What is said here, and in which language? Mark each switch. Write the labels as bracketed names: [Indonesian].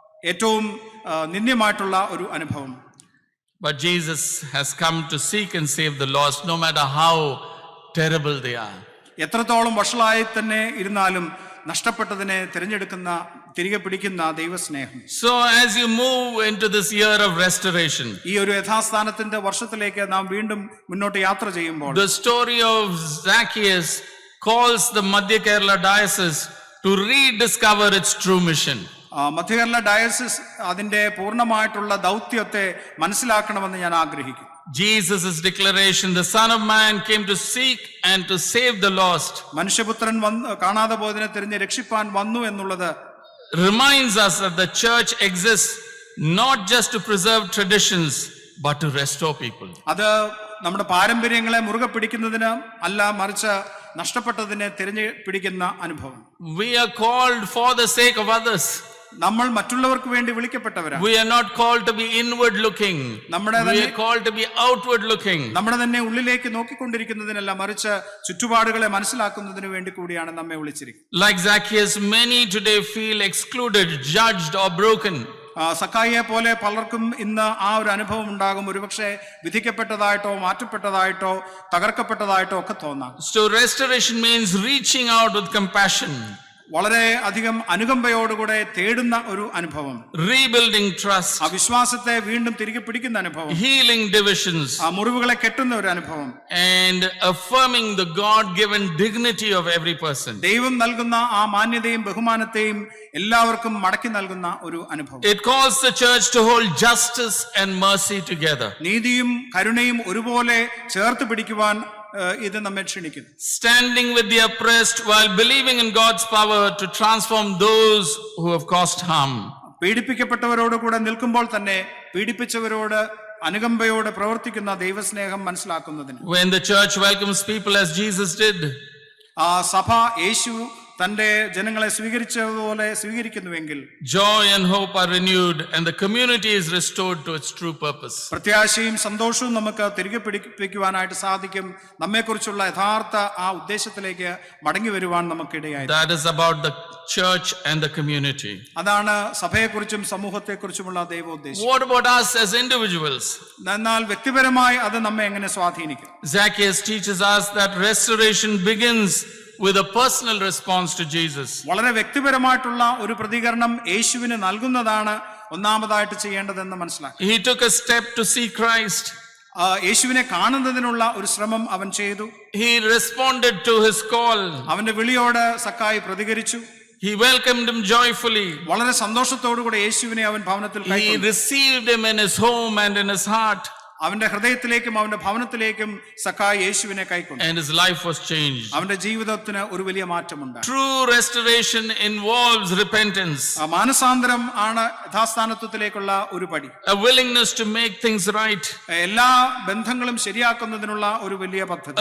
[Malayalam] ഏറ്റവും നിന്ദ്യമായിട്ടുള്ള ഒരു അനുഭവം. [English] But Jesus has come to seek and save the lost, no matter how terrible they are. [Malayalam] എത്രത്തോളം വഷളായി തന്നെ ഇരുന്നാലും നഷ്ടപ്പെട്ടതിനെ തിരികെ പിടിക്കുന്ന ദൈവസ്നേഹം. [English] So as you move into this year of restoration, [Malayalam] ഈ ഒരു യഥാസ്ഥാനത്തിന്റെ വർഷത്തിലേക്ക് നാം വീണ്ടും മുന്നോട്ട് യാത്ര ചെയ്യുമ്പോൾ, [English] the story of Zacchaeus calls the Madhya Kerala diocese to rediscover its true mission. [Malayalam] മധ്യ ഡയസിസ് അതിന്റെ പൂർണ്ണമായിട്ടുള്ള ദൗത്യത്തെ മനസ്സിലാക്കണമെന്ന് ഞാൻ ആഗ്രഹിക്കുന്നു. [English] Jesus' declaration, the Son of Man came to seek and to save the lost, [Malayalam] മനുഷ്യപുത്രൻ കാണാതെ പോയതിനെ തിരഞ്ഞ് രക്ഷിപ്പാൻ വന്നു എന്നുള്ളത് [English] reminds us that the church exists not just to preserve traditions but to restore people. [Malayalam] അത് നമ്മുടെ പാരമ്പര്യങ്ങളെ മുറുകെ പിടിക്കുന്നതിന് അല്ല, മറിച്ച് നഷ്ടപ്പെട്ടതിനെ തിരഞ്ഞു പിടിക്കുന്ന അനുഭവം. [English] We are called for the sake of others. [Malayalam] നമ്മൾ മറ്റുള്ളവർക്ക് വേണ്ടി വിളിക്കപ്പെട്ടവരാണ്. [English] We are not called to be inward looking. We are called to be outward looking. [Malayalam] നമ്മുടെ തന്നെ ഉള്ളിലേക്ക് നോക്കിക്കൊണ്ടിരിക്കുന്നതിനല്ല, മറിച്ച് ചുറ്റുപാടുകളെ മനസ്സിലാക്കുന്നതിന് വേണ്ടി കൂടിയാണ് നമ്മെ വിളിച്ചിരിക്കുന്നത്. [English] Like Zacchaeus, many today feel excluded, judged or broken. [Malayalam] സക്കായിയെ പോലെ പലർക്കും ഇന്ന് ആ ഒരു അനുഭവം ഉണ്ടാകും. ഒരുപക്ഷെ വിധിക്കപ്പെട്ടതായിട്ടോ മാറ്റപ്പെട്ടതായിട്ടോ തകർക്കപ്പെട്ടതായിട്ടോ ഒക്കെ തോന്നാം. [English] So restoration means reaching out with compassion. [Malayalam] വളരെ അധികം അനുകമ്പയോടുകൂടെ തേടുന്ന ഒരു അനുഭവം. [English] Rebuilding trust. [Malayalam] ആ വിശ്വാസത്തെ വീണ്ടും തിരികെ പിടിക്കുന്ന അനുഭവം. [English] Healing divisions. [Malayalam] ആ മുറിവുകളെ കെട്ടുന്ന ഒരു അനുഭവം. [English] And affirming the God-given dignity of every person. [Malayalam] ദൈവം നൽകുന്ന ആ മാന്യതയും ബഹുമാനത്തെയും എല്ലാവർക്കും മടക്കി നൽകുന്ന ഒരു അനുഭവം. [English] It calls the church to hold justice and mercy together. [Malayalam] നീതിയും കരുണയും ഒരുപോലെ ചേർത്ത് പിടിക്കുവാൻ ഇത് നമ്മെ ക്ഷണിക്കുന്നു. [English] Standing with the oppressed while believing in God's power to transform those who have caused harm. [Malayalam] പീഡിപ്പിക്കപ്പെട്ടവരോട് കൂടെ നിൽക്കുമ്പോൾ തന്നെ പീഡിപ്പിച്ചവരോട് അനുകമ്പയോടെ പ്രവർത്തിക്കുന്ന ദൈവസ്നേഹം മനസ്സിലാക്കുന്നതിന്. [English] When the church welcomes people as Jesus did, [Malayalam] ആ സഭ യേശു തന്റെ ജനങ്ങളെ സ്വീകരിച്ചതുപോലെ സ്വീകരിക്കുന്നുവെങ്കിൽ [English] joy and hope are renewed and the community is restored to its true purpose. [Malayalam] പ്രത്യാശയും സന്തോഷവും നമുക്ക് തിരികെ പിടിപ്പിക്കുവാനായിട്ട് സാധിക്കും. നമ്മെക്കുറിച്ചുള്ള യഥാർത്ഥ ആ ഉദ്ദേശത്തിലേക്ക് മടങ്ങി വരുവാൻ നമുക്കിടയായി. [English] That is about the church and the community. [Malayalam] അതാണ് സഭയെക്കുറിച്ചും സമൂഹത്തെക്കുറിച്ചുമുള്ള ദൈവോദ്ദേശം. [English] What about us as individuals? [Malayalam] എന്നാൽ വ്യക്തിപരമായി അത് നമ്മെ എങ്ങനെ സ്വാധീനിക്കും? [English] Zacchaeus teaches us that restoration begins with a personal response to Jesus. [Malayalam] വളരെ വ്യക്തിപരമായിട്ടുള്ള ഒരു പ്രതികരണം യേശുവിന് നൽകുന്നതാണ് ഒന്നാമതായിട്ട് ചെയ്യേണ്ടതെന്ന് മനസ്സിലാക്കി. [English] He took a step to see Christ. [Malayalam] യേശുവിനെ കാണുന്നതിനുള്ള ഒരു ശ്രമം അവൻ ചെയ്തു. [English] He responded to his call. [Malayalam] അവന്റെ വിളിയോട് സക്കായി പ്രതികരിച്ചു. [English] He welcomed him joyfully. [Malayalam] വളരെ സന്തോഷത്തോടുകൂടി യേശുവിനെ അവൻ ഭവനത്തിൽ [English] He [Malayalam] കൈക്കൊണ്ടു. [English] received him in his home and in his heart. [Malayalam] അവന്റെ ഹൃദയത്തിലേക്കും അവന്റെ ഭവനത്തിലേക്കും സക്കായി യേശുവിനെ കൈക്കൊണ്ടു. [English] And his life was changed. [Malayalam] അവന്റെ ജീവിതത്തിന് ഒരു വലിയ മാറ്റമുണ്ടായി. [English] True restoration involves repentance. [Malayalam] മാനസാന്തരം ആണ് യഥാസ്ഥാനത്വത്തിലേക്കുള്ള ഒരു പടി. [English] A willingness to make things right. [Malayalam] എല്ലാ ബന്ധങ്ങളും ശരിയാക്കുന്നതിനുള്ള ഒരു വലിയ പദ്ധതി.